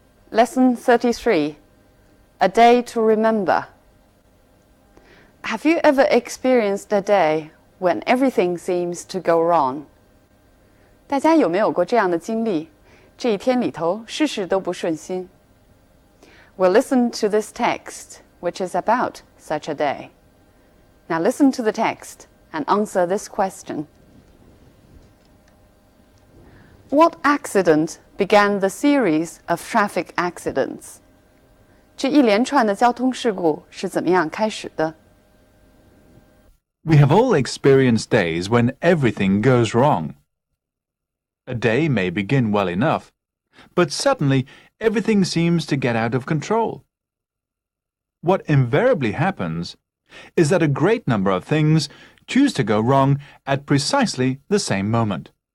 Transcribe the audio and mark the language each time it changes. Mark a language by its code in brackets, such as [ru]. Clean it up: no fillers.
[en] Lesson 33, A Day to Remember. Have you ever experienced a day when everything seems to go wrong? [zh] 大家有没有过这样的经历？这一天里头，事事都不顺心。 [en] We'll listen to this text, which is about such a day. Now listen to the text and answer this question. What accident began the series of traffic accidents? [zh] 这一连串的交通事故是怎么样开始的？ [en] We have all experienced days when everything goes wrong. A day may begin well enough, but suddenly everything seems to get out of control. What invariably happens is that a great number of things choose to go wrong at precisely the same moment.